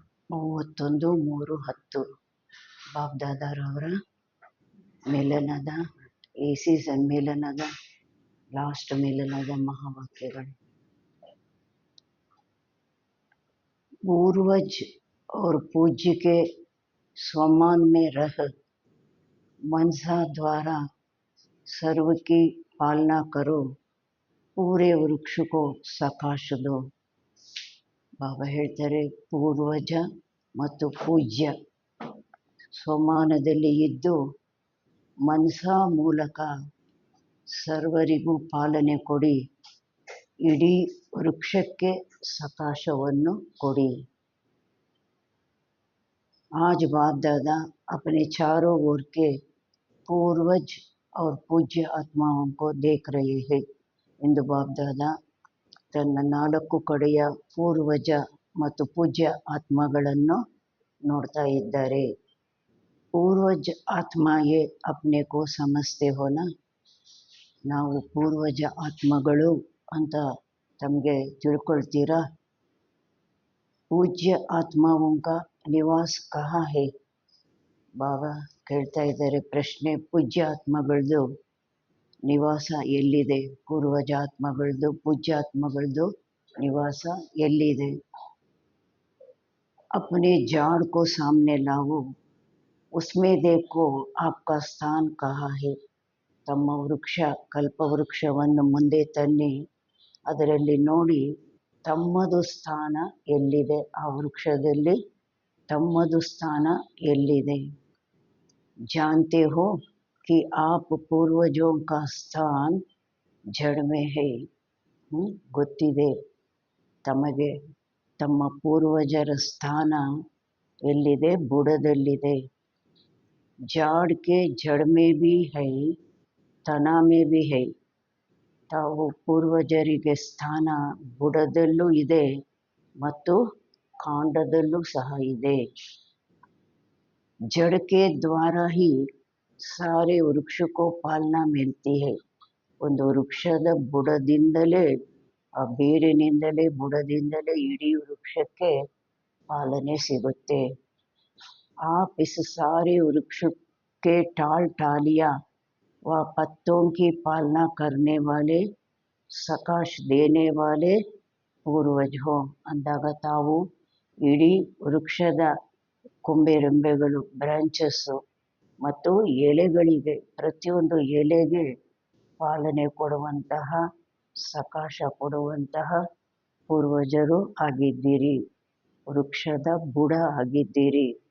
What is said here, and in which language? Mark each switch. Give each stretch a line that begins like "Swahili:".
Kannada: 31/3/10 ಬಾಬ್ದಾದಾರವರ ಮಿಲನದ AC ಸಮ್ಮೇಳನದ last ಮಿಲನದ ಮಹಾವಾಕ್ಯಗಳು.
Hindi: पूर्वज और पूज्य के स्वमान में रह मनसा द्वारा सर्व की पालना करो, पूरे वृक्ष को सकाश दो.
Kannada: ಬಾಬಾ ಹೇಳ್ತಾರೆ, ಪೂರ್ವಜ ಮತ್ತು ಪೂಜ್ಯ ಸ್ವಮಾನದಲ್ಲಿ ಇದ್ದು ಮನಸ ಮೂಲಕ ಸರ್ವರಿಗೂ ಪಾಲನೆ ಕೊಡಿ, ಇಡೀ ವೃಕ್ಷಕ್ಕೆ ಸಕಾಶವನ್ನು ಕೊಡಿ.
Hindi: आज बाप दादा अपने चारों ओर के पूर्वज और पूज्य आत्माओं को देख रहे हैं.
Kannada: ಇಂದು ಬಾಪ್ ದಾದಾ ತನ್ನ 4 ಕಡೆಯ ಪೂರ್ವಜ ಮತ್ತು ಪೂಜ್ಯ ಆತ್ಮಗಳನ್ನು ನೋಡ್ತಾ ಇದ್ದಾರೆ.
Hindi: ಪೂರ್ವಜ ಆತ್ಮಯೇ ಅಪ್ನೆ ಕೋ ಸಮಸ್ತೆ ಹೋನ.
Kannada: ನಾವು ಪೂರ್ವಜ ಆತ್ಮಗಳು ಅಂತ ತಮಗೆ ತಿಳ್ಕೊಳ್ತೀರಾ?
Hindi: ಪೂಜ್ಯ ಆತ್ಮಾವಂಕ ನಿವಾಸ ಕಹಾ ಹೇ?
Kannada: ಬಾಬಾ ಕೇಳ್ತಾ ಇದ್ದಾರೆ ಪ್ರಶ್ನೆ. ಪೂಜ್ಯ ಆತ್ಮಗಳದ್ದು ನಿವಾಸ ಎಲ್ಲಿದೆ? ಪೂರ್ವಜ ಆತ್ಮಗಳದ್ದು ಪೂಜ್ಯ ಆತ್ಮಗಳದ್ದು ನಿವಾಸ ಎಲ್ಲಿದೆ?
Hindi: अपने झाड़ को सामने लाओ, उसमें देखो आपका स्थान कहाँ है.
Kannada: ತಮ್ಮ ವೃಕ್ಷ ಕಲ್ಪವೃಕ್ಷವನ್ನು ಮುಂದೆ ತನ್ನಿ, ಅದರಲ್ಲಿ ನೋಡಿ ತಮ್ಮದು ಸ್ಥಾನ ಎಲ್ಲಿದೆ, ಆ ವೃಕ್ಷದಲ್ಲಿ ತಮ್ಮದು ಸ್ಥಾನ ಎಲ್ಲಿದೆ.
Hindi: जानते हो कि आप पूर्वजों का स्थान जड़ में है.
Kannada: ಗೊತ್ತಿದೆ ತಮಗೆ ತಮ್ಮ ಪೂರ್ವಜರ ಸ್ಥಾನ ಎಲ್ಲಿದೆ? ಬುಡದಲ್ಲಿದೆ.
Hindi: ಜಾಡ್ K Z may be high, ತನ ಮೇ ಬಿ ಹೈ.
Kannada: ತಾವು ಪೂರ್ವಜರಿಗೆ ಸ್ಥಾನ ಬುಡದಲ್ಲೂ ಇದೆ ಮತ್ತು ಕಾಂಡದಲ್ಲೂ ಸಹ ಇದೆ.
Hindi: जड़ के द्वारा ही सारे वृक्ष को पालना मिलती है.
Kannada: ಒಂದು ವೃಕ್ಷದ ಬುಡದಿಂದಲೇ, ಆ ಬೇರಿನಿಂದಲೇ ಬುಡದಿಂದಲೇ ಇಡೀ ವೃಕ್ಷಕ್ಕೆ ಪಾಲನೆ ಸಿಗುತ್ತೆ.
Hindi: आप इस सारे वृक्ष के टाल टालिया व पत्तों की पालना करने वाले सकाश देने वाले पूर्वज हो.
Kannada: ಅಂದಾಗ ತಾವು ಇಡೀ ವೃಕ್ಷದ ಕೊಂಬೆರೆಂಬೆಗಳು, ಬ್ರಾಂಚಸ್ಸು ಮತ್ತು ಎಲೆಗಳಿಗೆ, ಪ್ರತಿಯೊಂದು ಎಲೆಗೆ ಪಾಲನೆ ಕೊಡುವಂತಹ, ಸಕಾಶ ಕೊಡುವಂತಹ ಪೂರ್ವಜರು ಆಗಿದ್ದೀರಿ, ವೃಕ್ಷದ ಬುಡ ಆಗಿದ್ದೀರಿ.